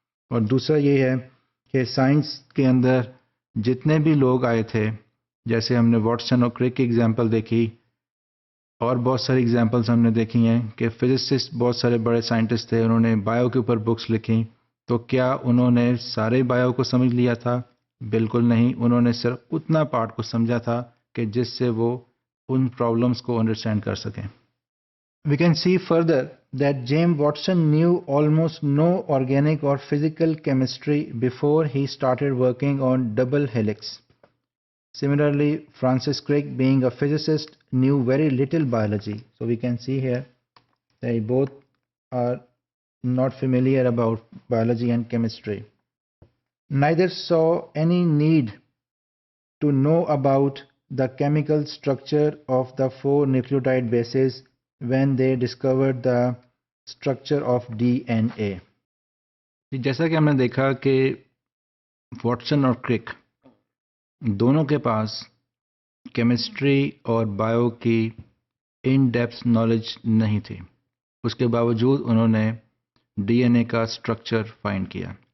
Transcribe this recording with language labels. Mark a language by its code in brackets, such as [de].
[ur] اور دوسرا یہ ہے کہ سائنس کے اندر جتنے بھی لوگ آئے تھے، جیسے ہم نے واٹسن اور کرک کی ایگزامپل دیکھی، اور بہت ساری ایگزامپلس ہم نے دیکھی ہیں کہ فزسسٹ بہت سارے بڑے سائنٹسٹ تھے، انہوں نے بایو کے اوپر بکس لکھی، تو کیا انہوں نے سارے بایو کو سمجھ لیا تھا؟ بالکل نہیں، انہوں نے صرف اتنا پارٹ کو سمجھا تھا کہ جس سے وہ ان پرابلمس کو انڈرسٹینڈ کر سکیں۔ [en] We can see further that James Watson knew almost no organic or physical chemistry before he started working on double helix. Similarly, Francis Crick, being a physicist, knew very little biology. So we can see here they both are not familiar about biology and chemistry. Neither saw any need to know about the chemical structure of the 4 nucleotide bases when they discovered the structure of DNA. [ur] جیسا کہ ہم نے دیکھا کہ Watson اور کرک دونوں کے پاس chemistry اور بایو کی ان ڈیپتھ نالج نہیں تھی، اس کے باوجود انہوں نے ڈی این اے کا اسٹرکچر فائنڈ کیا۔